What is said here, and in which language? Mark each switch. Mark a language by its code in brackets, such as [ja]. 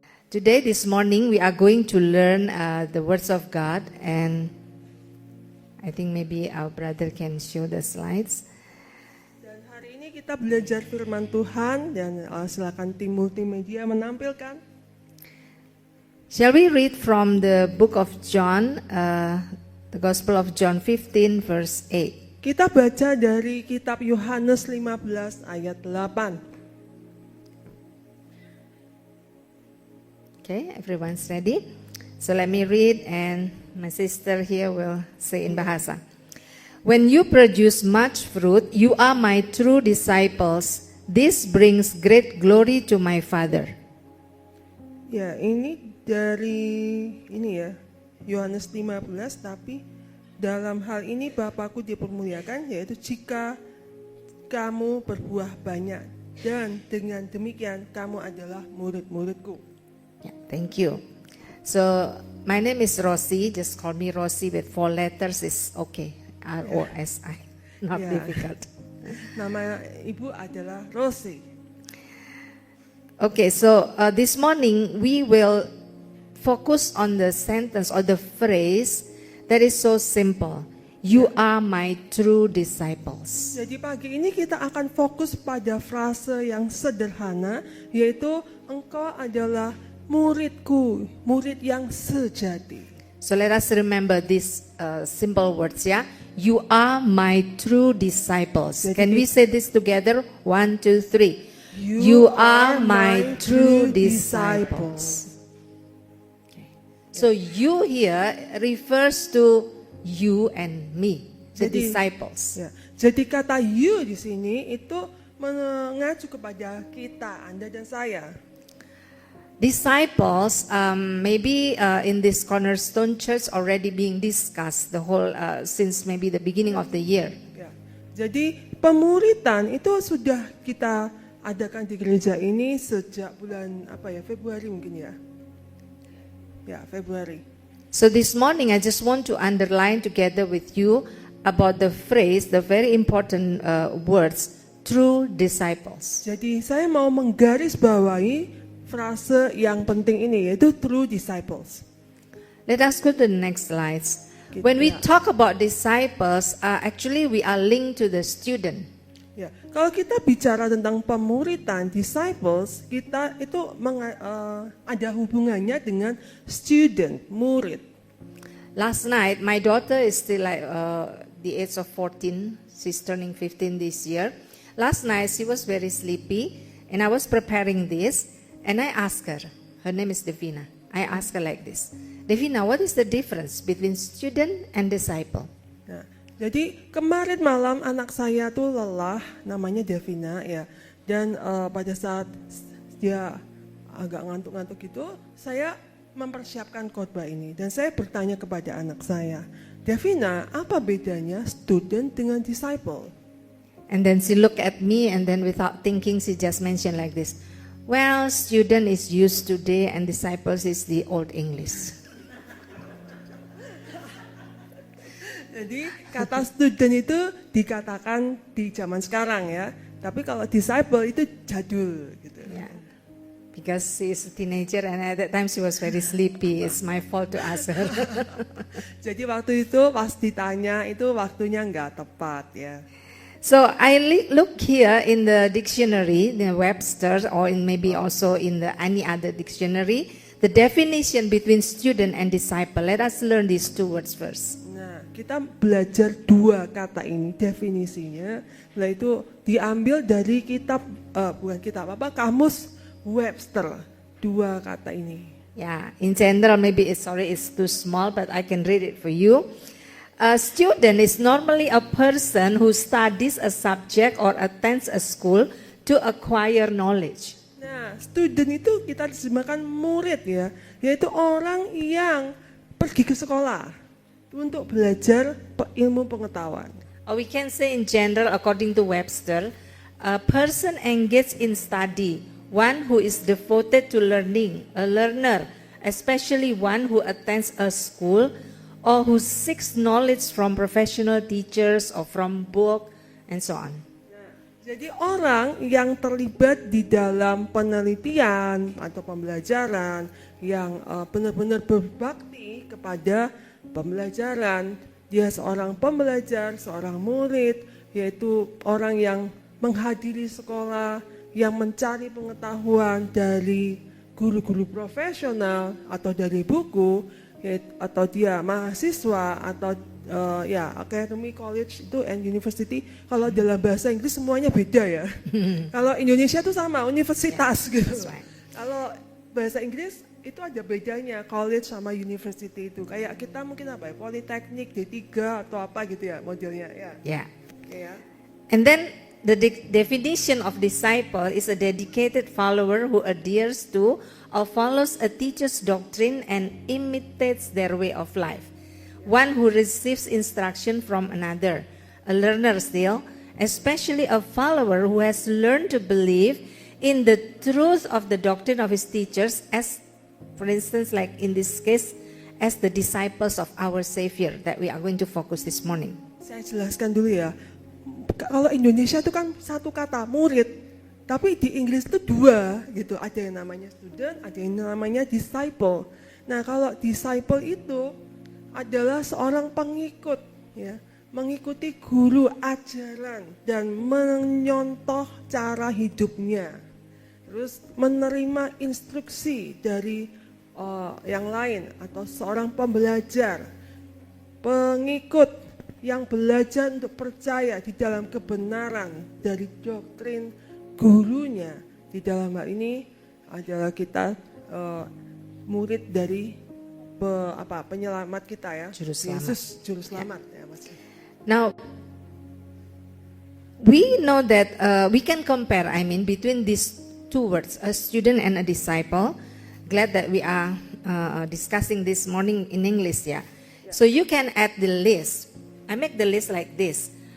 [en] Today, this morning, we are going to learn the words of God, and I think maybe our brother can show the slides. [id] Dan hari ini kita belajar firman Tuhan, dan silakan tim multimedia menampilkan. [en] Shall we read from the book of John, the Gospel of John 15, verse 8? [id] Kita baca dari kitab Yohanes 15 ayat 8. [en] Okay, everyone's ready? So let me read, and my sister here will say in Bahasa. When you produce much fruit, you are my true disciples. This brings great glory to my Father. [id] Ya, ini dari Yohanes 15, tapi dalam hal ini Bapakku dipermuliakan, yaitu jika kamu berbuah banyak, dan dengan demikian kamu adalah murid-muridku. [en] Yeah, thank you. So my name is Rosie. Just call me Rosie with 4 letters is okay. R-O-S-I. Not difficult. [id] Nama ibu adalah Rosie. [en] Okay, so this morning we will focus on the sentence or the phrase that is so simple. You are my true disciples. [id] Jadi pagi ini kita akan fokus pada frase yang sederhana, yaitu engkau adalah muridku, murid yang sejati. [en] So let us remember these simple words, yeah? You are my true disciples. Can we say this together? 1, 2, 3. You are my true disciples. Okay. So you here refers to you and me, the disciples. [id] Ya, jadi kata you di sini itu mengacu kepada kita, Anda dan saya. [en] Disciples, maybe in this Cornerstone Church already being discussed the whole since maybe the beginning of the year. [id] Ya, jadi pemuritan itu sudah kita adakan di gereja ini sejak bulan Februari mungkin ya. Ya, Februari. [en] So this morning I just want to underline together with you about the phrase, the very important words, true disciples. [id] Jadi saya mau menggarisbawahi frase yang penting ini, yaitu [en] true disciples. Let us go to the next slides. When we talk about disciples, actually we are linked to the student. [id] Ya, kalau kita bicara tentang pemuritan, disciples, kita itu ada hubungannya dengan student, murid. [en] Last night, my daughter is still like the age of 14. She's turning 15 this year. Last night, she was very sleepy, and I was preparing this, and I asked her name is Devina. I asked her like this, Devina, what is the difference between student and disciple? [id] Nah, jadi kemarin malam anak saya tuh lelah, namanya Devina ya, dan pada saat dia agak ngantuk-ngantuk gitu, saya mempersiapkan khotbah ini, dan saya bertanya kepada anak saya, Devina, apa bedanya student dengan disciple? [en] And then she looked at me, and then without thinking, she just mentioned like this, well, student is used today, and disciples is the old English. [id] Jadi kata student itu dikatakan di zaman sekarang ya, Tapi kalau disciple itu jadul gitu. [en] Yeah. Because she is a teenager and at that time she was very sleepy. It's my fault to ask her. [id] Jadi waktu itu pas ditanya itu waktunya nggak tepat ya. [en] So I look here in the dictionary, the Webster, or in maybe also in the any other dictionary, the definition between student and disciple. Let us learn these two words first. [id] Nah, kita belajar dua kata ini definisinya. Setelah itu diambil dari kitab bukan kitab apa kamus Webster. Dua kata ini. [en] Yeah, in general maybe it's too small, but I can read it for you. A student is normally a person who studies a subject or attends a school to acquire knowledge. [id] Nah, student itu kita terjemahkan murid ya, yaitu orang yang pergi ke sekolah untuk belajar ilmu pengetahuan. [en] Or we can say in general, according to Webster, a person engaged in study, one who is devoted to learning, a learner, especially one who attends a school or who seeks knowledge from professional teachers or from book and so on. [id] Jadi orang yang terlibat di dalam penelitian atau pembelajaran yang benar-benar berbakti kepada pembelajaran, dia seorang pembelajar, seorang murid, yaitu orang yang menghadiri sekolah, yang mencari pengetahuan dari guru-guru profesional atau dari buku, atau dia mahasiswa atau academy, college itu [en] and university. [id] Kalau dalam bahasa Inggris semuanya beda ya. Kalau Indonesia itu sama universitas gitu. [en] Right. [id] Kalau bahasa Inggris itu ada bedanya college sama university itu. Kayak kita mungkin apa ya, politeknik, D3 atau apa gitu ya modelnya ya. [en] Yeah. [id] Ya. [en] And then the definition of disciple is a dedicated follower who adheres to or follows a teacher's doctrine and imitates their way of life. One who receives instruction from another, a learner still, especially a follower who has learned to believe in the truth of the doctrine of his teachers, as for instance, like in this case, as the disciples of our Savior that we are going to focus this morning. [id] Saya jelaskan dulu ya. Kalau Indonesia itu kan satu kata murid, tapi di Inggris itu dua gitu. Ada yang namanya student, ada yang namanya disciple. Nah, kalau disciple itu adalah seorang pengikut ya, mengikuti guru ajaran dan menyontoh cara hidupnya. Terus menerima instruksi dari yang lain atau seorang pembelajar, pengikut yang belajar untuk percaya di dalam kebenaran dari doktrin gurunya. Di dalam hal ini adalah kita murid dari penyelamat kita ya, Juru selamat. Yesus juru selamat ya Mas. [en] Now, we know that we can compare, between these two words, a student and a disciple. Glad that we are discussing this morning in English, yeah. So you can add the list. I make the list like this.